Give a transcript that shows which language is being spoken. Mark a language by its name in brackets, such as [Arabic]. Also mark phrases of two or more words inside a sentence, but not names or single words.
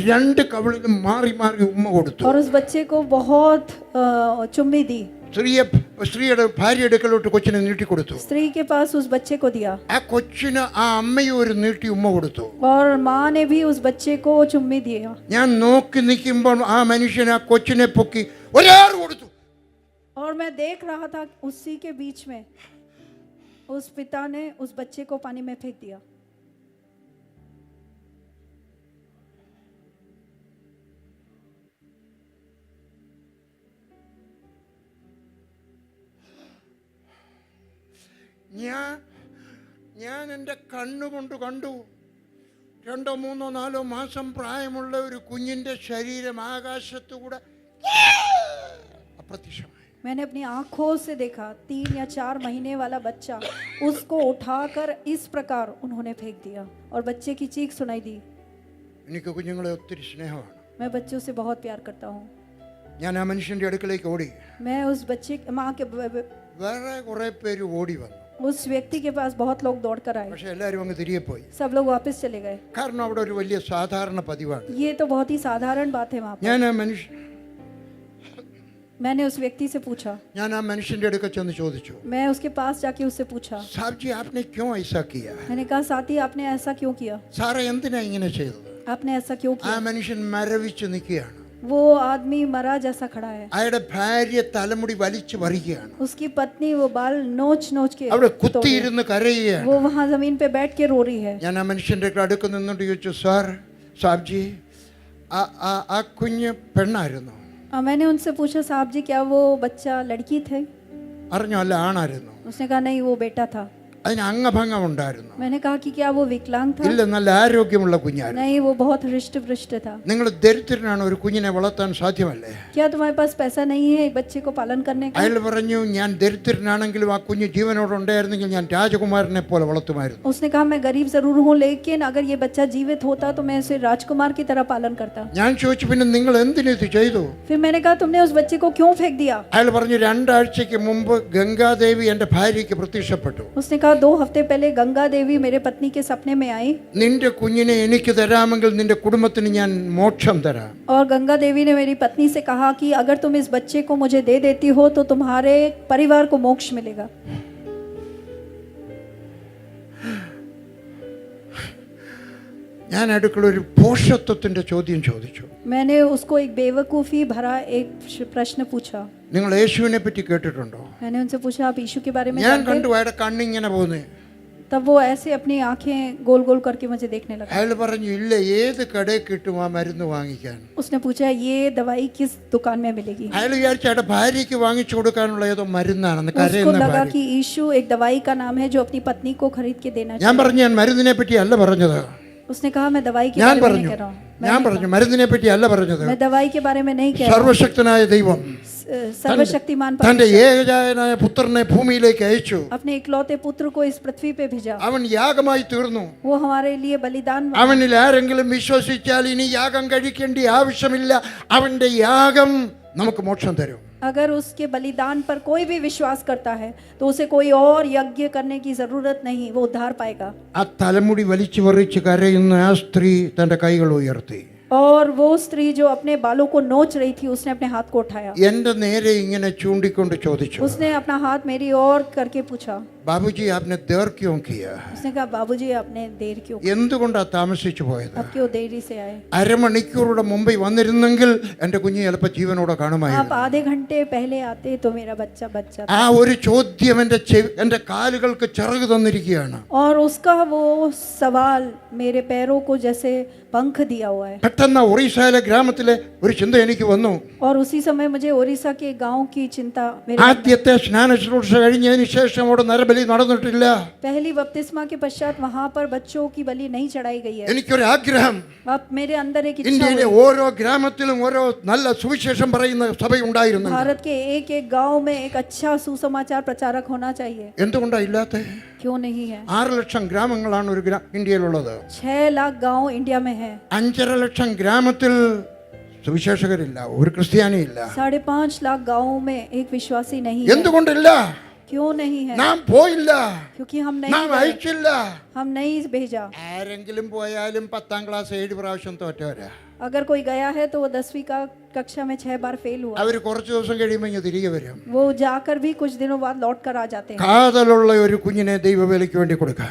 [Malayalam] 2 കവിളിലും മാറി മാറി ഉമ്മ കൊടുത്തു. [Hindi] और उस बच्चे को बहुत चुम्मी दी। [Malayalam] സ്ത്രീയുടെ ഭാര്യ അടുക്കലോട്ട് കൊച്ചിനെ നീട്ടിക്കൊടുത്തു. [Hindi] स्त्री के पास उस बच्चे को दिया [Malayalam] ആ കൊച്ചിന് ആ അമ്മയും ഒരു നീട്ടി ഉമ്മ കൊടുത്തു. [Hindi] और माँ ने भी उस बच्चे को चुम्मी दिया। [Malayalam] ഞാൻ നോക്കി നിൽക്കുമ്പോൾ ആ മനുഷ്യൻ ആ കൊച്ചിനെ പൊക്കി ഒരാൾ കൊടുത്തു. [Hindi] और मैं देख रहा था उसी के बीच में उस पिता ने उस बच्चे को पानी में फेंक दिया। [Malayalam] ഞാൻ എൻ്റെ കണ്ണുകൊണ്ട് കണ്ടു 2, 3, 4 മാസം പ്രായമുള്ള ഒരു കുഞ്ഞിൻ്റെ ശരീരം ആകാശത്തുകൂടെ അപ്രത്യക്ഷമായി. [Hindi] मैंने अपनी आंखों से देखा 3 या 4 महीने वाला बच्चा, उसको उठाकर इस प्रकार उन्होंने फेंक दिया और बच्चे की चीख सुनाई दी। [Malayalam] എനിക്ക് കുഞ്ഞുങ്ങളെ ഒത്തിരി സ്നേഹമാണ്. [Hindi] मैं बच्चों से बहुत प्यार करता हूँ। [Malayalam] ഞാൻ ആ മനുഷ്യൻ്റെ അടുക്കലേക്ക് ഓടി. [Hindi] मैं उस बच्चे माँ के [Malayalam] വേറെ കുറേ പേര് ഓടി വന്നു. [Hindi] उस व्यक्ति के पास बहुत लोग दौड़ कर आए, [Malayalam] പക്ഷെ എല്ലാവരും അങ്ങ് തിരികെ പോയി. [Hindi] सब लोग वापस चले गए. [Malayalam] കാരണം അവിടെ ഒരു വലിയ സാധാരണ പതിവാണ്. [Hindi] ये तो बहुत ही साधारण बात है वहाँ पर. [Malayalam] ഞാൻ [Hindi] मैंने उस व्यक्ति से पूछा, [Malayalam] ഞാൻ ആ മനുഷ്യൻ്റെ അടുക്കൽ ചെന്ന് ചോദിച്ചു, [Hindi] मैं उसके पास जाके उससे पूछा, साब जी आपने क्यों ऐसा किया? मैंने कहा साथी आपने ऐसा क्यों किया, [Malayalam] സാറേ എന്തിനാ ഇങ്ങനെ ചെയ്തത്? [Hindi] आपने ऐसा क्यों [Malayalam] ആ [Hindi] किया. [Malayalam] മനുഷ്യൻ മരവിച്ച് നിൽക്കുകയാണ്. [Hindi] वो आदमी मरा जैसा खड़ा है, [Malayalam] അയാളുടെ ഭാര്യ തലമുടി വലിച്ചു പറിക്കുകയാണ്. [Hindi] उसकी पत्नी वो बाल नोच नोच के [Malayalam] അവിടെ [Hindi] तोड़ रही है. [Malayalam] കുത്തിയിരുന്ന് കരയുകയാണ്. [Hindi] वो वहाँ जमीन पे बैठ के रो रही है. [Malayalam] ഞാൻ ആ മനുഷ്യൻ്റെ അടുത്ത് നിന്നുകൊണ്ട് ചോദിച്ചു, [Hindi] साब जी [Malayalam] ആ കുഞ്ഞ് പെണ്ണായിരുന്നു? [Hindi] मैंने उनसे पूछा, साहब जी क्या वो बच्चा लड़की थे? [Malayalam] അറിഞ്ഞോ? അല്ല, ആണായിരുന്നു. [Hindi] उसने कहा नहीं वो बेटा था. [Malayalam] അതിന് അംഗഭംഗം ഉണ്ടായിരുന്നു. [Hindi] मैंने कहा कि क्या वो विकलांग था? [Malayalam] ഇല്ല, നല്ല ആരോഗ്യമുള്ള കുഞ്ഞായിരുന്നു. [Hindi] नहीं वो बहुत हृष्ट पुष्ट था. [Malayalam] നിങ്ങൾ ദരിദ്രനാണ്, ഒരു കുഞ്ഞിനെ വളർത്താൻ സാധ്യമല്ലേ? [Hindi] क्या तुम्हारे पास पैसा नहीं है एक बच्चे को पालन करने का? [Malayalam] അയാൾ പറഞ്ഞു, ഞാൻ ദരിദ്രനാണെങ്കിലും ആ കുഞ്ഞ് ജീവനോട് ഉണ്ടായിരുന്നെങ്കിൽ ഞാൻ രാജകുമാരനെ പോലെ വളർത്തുമായിരുന്നു. [Hindi] उसने कहा मैं गरीब जरूर हूँ लेकिन अगर ये बच्चा जीवित होता तो मैं उसे राजकुमार की तरह पालन करता. [Malayalam] ഞാൻ ചോദിച്ചു, പിന്നെ നിങ്ങൾ എന്തിനു ഇത് ചെയ്തു? [Hindi] फिर मैंने कहा तुमने उस बच्चे को क्यों फेंक दिया? [Malayalam] അയാൾ പറഞ്ഞു, 2 ആഴ്ചയ്ക്ക് മുമ്പ് ഗംഗാദേവി എൻ്റെ ഭാര്യയ്ക്ക് പ്രത്യക്ഷപ്പെട്ടു. [Hindi] उसने कहा 2 हफ्ते पहले गंगा देवी मेरे पत्नी के सपने में आई [Malayalam] നിന്റെ കുഞ്ഞിനെ എനിക്ക് തരാമെങ്കിൽ നിന്റെ കുടുംബത്തിന് ഞാൻ മോക്ഷം തരാം. [Hindi] और गंगा देवी ने मेरी पत्नी से कहा कि अगर तुम इस बच्चे को मुझे दे देती हो तो तुम्हारे परिवार को मोक्ष मिलेगा. [Malayalam] ഞാൻ അടുക്കള ഒരു പോഷത്വത്തിന്റെ ചോദ്യം ചോദിച്ചു. [Hindi] मैंने उसको एक बेवकूफ़ी भरा एक प्रश्न पूछा. [Malayalam] നിങ്ങൾ യേശുവിനെ പറ്റി കേട്ടിട്ടുണ്ടോ? [Hindi] मैंने उनसे पूछा आप यीशु के बारे में [Malayalam] ഞാൻ [Hindi] जानते [Malayalam] കണ്ടു [Hindi] हैं? [Malayalam] അയാളുടെ കണ്ണിങ്ങനെ പോകുന്നേ. [Hindi] तब वो ऐसे अपनी आंखें गोल गोल करके मुझे देखने लगा. [Malayalam] അയാൾ പറഞ്ഞു, ഇല്ല, ഏത് കടയിൽ കിട്ടും ആ മരുന്ന് വാങ്ങിക്കാൻ? [Hindi] उसने पूछा ये दवाई किस दुकान में मिलेगी? [Malayalam] അയാൾ വിചാരിച്ച അയാളുടെ ഭാര്യയ്ക്ക് വാങ്ങിച്ചു കൊടുക്കാനുള്ള ഏതോ മരുന്നാണെന്ന്. [Hindi] उसको [Malayalam] കരയുന്ന [Hindi] लगा [Malayalam] ഭാര്യ. [Hindi] कि यीशु एक दवाई का नाम है जो अपनी पत्नी को खरीद के देना [Malayalam] ഞാൻ [Hindi] चाहिए. [Malayalam] പറഞ്ഞു, ഞാൻ മരുന്നിനെ പറ്റി അല്ല പറഞ്ഞത്. [Hindi] उसने कहा मैं दवाई के [Malayalam] ഞാൻ [Hindi] बारे में नहीं [Malayalam] പറഞ്ഞു, [Hindi] कह रहा हूँ. [Malayalam] ഞാൻ പറഞ്ഞു, മരുന്നിനെ പറ്റി അല്ല പറഞ്ഞത്. [Hindi] मैं दवाई के बारे में नहीं कह रहा हूँ. [Malayalam] സർവശക്തനായ ദൈവം [Hindi] सर्वशक्तिमान [Malayalam] തന്റെ [Hindi] परमेश्वर [Malayalam] ഏകജാതനായ പുത്രനെ ഭൂമിയിലേക്ക് അയച്ചു. [Hindi] अपने इकलौते पुत्र को इस पृथ्वी पे भेजा. [Malayalam] അവൻ യാഗമായി തീർന്നു. [Hindi] वो हमारे लिए बलिदान बना. [Malayalam] അവനിൽ ആരെങ്കിലും വിശ്വസിച്ചാൽ ഇനി യാഗം കഴിക്കേണ്ട ആവശ്യമില്ല. അവന്റെ യാഗം നമുക്ക് മോക്ഷം തരും. [Hindi] अगर उसके बलिदान पर कोई भी विश्वास करता है तो उसे कोई और यज्ञ करने की जरूरत नहीं, वो उद्धार पाएगा. [Malayalam] ആ തലമുടി വലിച്ചു പറിച്ച് കരയുന്ന ആ സ്ത്രീ തന്റെ കൈകൾ ഉയർത്തി. [Hindi] और वो स्त्री जो अपने बालों को नोच रही थी उसने अपने हाथ को उठाया. [Malayalam] എന്റെ നേരെ ഇങ്ങനെ ചൂണ്ടിക്കൊണ്ട് ചോദിച്ചു, [Hindi] उसने अपना हाथ मेरी ओर करके पूछा. ബാബുജി आपने देर क्यों किया? उसने कहा बाबूजी आपने देर क्यों, [Malayalam] എന്തുകൊണ്ടാ താമസിച്ചു പോയത്? [Hindi] अब क्यों देरी से आए? [Malayalam] അരമണിക്കൂറുടെ മുമ്പ് വന്നിരുന്നെങ്കിൽ എന്റെ കുഞ്ഞ് ചിലപ്പോൾ ജീവനോടെ [Hindi] आप [Malayalam] കാണുമായിരുന്നു. [Hindi] आधे घंटे पहले आते तो मेरा बच्चा बच जाता. [Malayalam] ആ ഒരു ചോദ്യം എന്റെ കാലുകൾക്ക് ചിറക് തന്നിരിക്കുകയാണ്. [Hindi] और उसका वो सवाल मेरे पैरों को जैसे पंख दिया हुआ है. [Malayalam] പെട്ടെന്ന് ഒറീസയിലെ ഗ്രാമത്തിലെ ഒരു ചിന്ത എനിക്ക് വന്നു. [Hindi] और उसी समय मुझे ओडिशा के गांव की चिंता मेरे [Malayalam] ആദ്യത്തെ സ്നാന ശുശ്രൂഷ കഴിഞ്ഞതിന് ശേഷം അവിടെ നരബലി നടന്നിട്ടില്ല. [Hindi] पहली बपतिस्मा के पश्चात वहां पर बच्चों की बलि नहीं चढ़ाई गई है. [Malayalam] എനിക്കൊരു ആഗ്രഹം, [Hindi] अब मेरे अंदर एक इच्छा [Malayalam] ഇന്ത്യയിലെ [Hindi] हुई. [Malayalam] ഓരോ ഗ്രാമത്തിലും ഓരോ നല്ല സുവിശേഷം പറയുന്ന സഭയുണ്ടായിരുന്നു. [Hindi] भारत के एक एक गांव में एक अच्छा सुसमाचार प्रचारक होना चाहिए. [Malayalam] എന്തുകൊണ്ടാ ഇല്ലാത്ത? [Hindi] क्यों नहीं है? [Malayalam] 6 ലക്ഷം ഗ്രാമങ്ങളാണ് ഒരു ഇന്ത്യയിലുള്ളത്. [Hindi] 6 लाख गांव इंडिया में है. [Malayalam] 5.5 ലക്ഷം ഗ്രാമത്തിൽ സുവിശേഷകരില്ല, ഒരു ക്രിസ്ത്യാനിയില്ല. [Hindi] 5.5 लाख गांव में एक विश्वासी नहीं है. [Malayalam] എന്തുകൊണ്ടില്ല? [Hindi] क्यों नहीं है? [Malayalam] നാം പോയില്ല, [Hindi] क्योंकि हम [Malayalam] നാം [Hindi] नहीं गए, [Malayalam] അയച്ചില്ല. [Hindi] हम नहीं भेजा. [Malayalam] ആരെങ്കിലും പോയാലും 10ാം ക്ലാസ് 7 പ്രാവശ്യം തോറ്റവരാ. [Hindi] अगर कोई गया है तो वो 10वीं का कक्षा में 6 बार फेल हुआ. [Malayalam] അവർ കുറച്ച് ദിവസം കഴിയുമ്പോൾ ഇങ്ങ് തിരികെ വരും. [Hindi] वो जाकर भी कुछ दिनों बाद लौट कर आ जाते हैं. [Malayalam] കാതലുള്ള ഒരു കുഞ്ഞിനെ ദൈവവേലയ്ക്ക് വേണ്ടി കൊടുക്കാം.